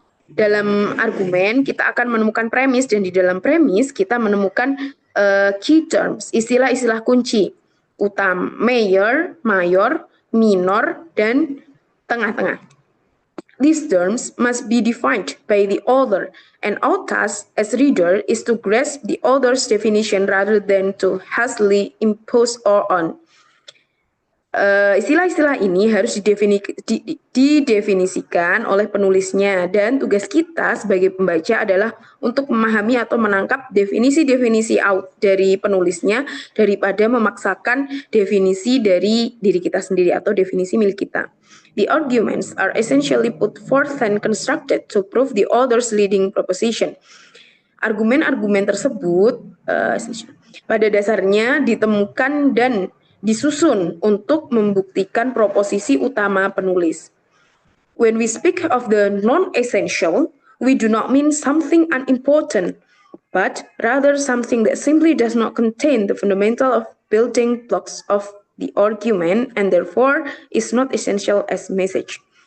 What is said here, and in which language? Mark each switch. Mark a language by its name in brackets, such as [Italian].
[Indonesian] Dalam argumen, kita akan menemukan premis, dan di dalam premis, kita menemukan key terms, istilah-istilah kunci, utama, major, mayor, minor, dan tengah-tengah. [English] These terms must be defined by the author, and our task as reader is to grasp the author's definition rather than to hastily impose our own. [Indonesian] Istilah-istilah ini harus didefinisikan oleh penulisnya, dan tugas kita sebagai pembaca adalah untuk memahami atau menangkap definisi-definisi dari penulisnya daripada memaksakan definisi dari diri kita sendiri atau definisi milik kita. [English] The arguments are essentially put forth and constructed to prove the author's leading proposition. [Indonesian] Argumen-argumen tersebut pada dasarnya ditemukan dan disusun untuk membuktikan proposisi utama penulis. [English] When we speak of the non-essential, we do not mean something unimportant, but rather something that simply does not contain the fundamental of building blocks of the argument and therefore is not essential as message.